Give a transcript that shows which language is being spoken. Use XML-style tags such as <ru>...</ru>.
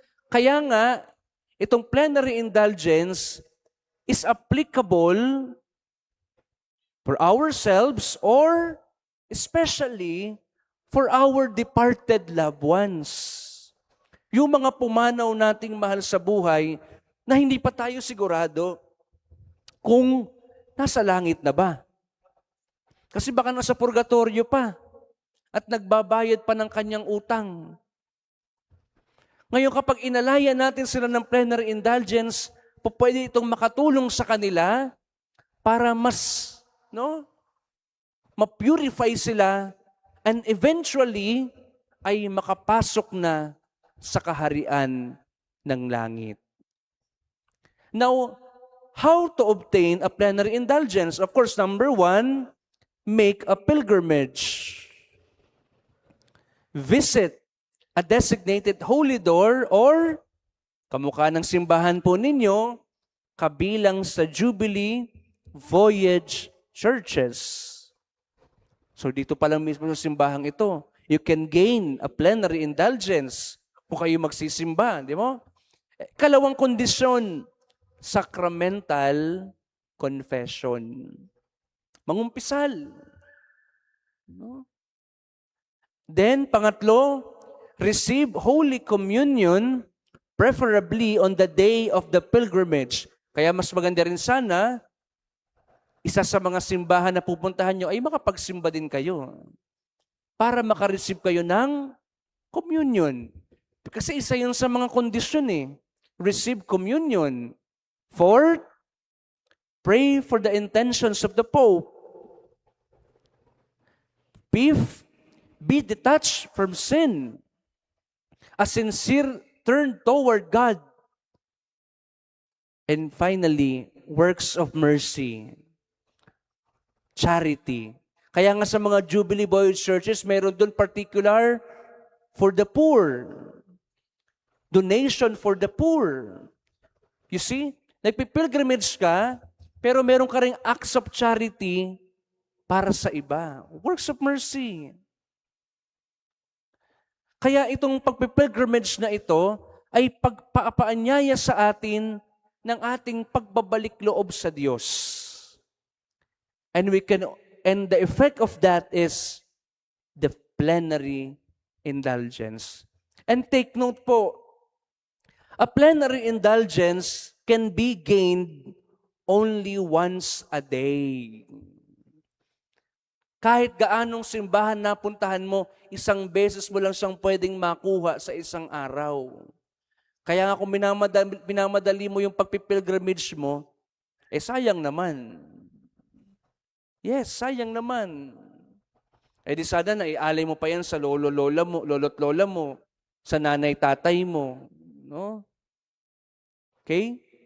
<tl>Kaya nga, itong</tl> <en>plenary indulgence is applicable for ourselves or especially for our departed loved ones.</en> <tl>Yung mga pumanaw nating mahal sa buhay na hindi pa tayo sigurado kung nasa langit na ba. Kasi baka nasa purgatorio pa at nagbabayad pa ng kanyang utang. Ngayon kapag inalaya natin sila ng plenary indulgence, pwede itong makatulong sa kanila para mas ma-purify sila</tl> <en>and eventually</en> <tl>ay makapasok na sa kaharian ng langit.</tl> <en>Now, how to obtain a plenary indulgence? Of course, number 1, make a pilgrimage. Visit a designated holy door or</en> <tl>kamukha ng simbahan po ninyo, kabilang sa Jubilee Voyage Churches. So dito pa lang mismo sa simbahang ito,</tl> <en>you can gain a plenary indulgence</en> <tl>kung kayo magsisimba, di mo? Kalawang kondisyon, sacramental confession. Mangumpisal. No?</tl> <en>Then,</en> <tl>pangatlo,</tl> <en>receive Holy Communion preferably on the day of the pilgrimage.</en> <tl>Kaya mas maganda rin sana, isa sa mga simbahan na pupuntahan nyo ay makapagsimba din kayo para makareceive kayo ng communion. Kasi isa yun sa mga kondisyon</tl> <en>Receive communion. Fourth, pray for the intentions of the Pope. Fifth, be detached from sin. A sincere turn toward God. And finally, works of mercy. Charity.</en> <tl>Kaya nga sa mga Jubilee Voyage Churches, mayroon doon particular</tl> <en>for the poor. Donation for the poor. You see,</en> <tl>nagpipilgrimage ka, pero meron ka ring</tl> <en>acts of charity</en> <tl>para sa iba.</tl> <en>Works of mercy.</en> <tl>Kaya itong pagpipilgrimage na ito ay pagpapaanyaya sa atin ng ating pagbabalik loob sa Diyos.</tl> <en>And the effect of that is the plenary indulgence. And take note po, a plenary indulgence can be gained only once a day.</en> <tl>Kahit gaanong simbahan napuntahan mo, isang beses mo lang siyang pwedeng makuha sa isang araw. Kaya nga kung minamadali mo yung pagpipilgrimage mo, sayang naman. Yes, sayang naman. Di sana na ialay mo pa yan sa lolo't lola mo, sa nanay-tatay mo. No? Okay?</tl>